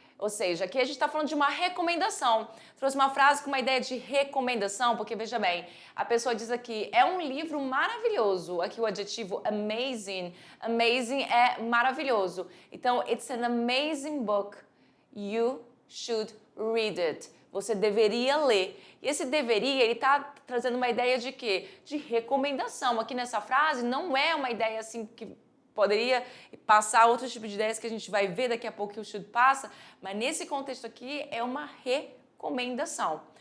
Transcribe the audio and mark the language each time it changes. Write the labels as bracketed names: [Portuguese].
[Portuguese] Ou seja, aqui a gente está falando de uma recomendação. Trouxe uma frase com uma ideia de recomendação, porque veja bem, a pessoa diz aqui, é um livro maravilhoso. Aqui o adjetivo amazing. Amazing é maravilhoso. Então, [English] it's an amazing book. You should read it. [Portuguese] Você deveria ler. E esse deveria, ele está trazendo uma ideia de quê? De recomendação. Aqui nessa frase não é uma ideia assim que poderia passar outros tipos de ideias que a gente vai ver daqui a pouco que o should passa, mas nesse contexto aqui é uma recomendação.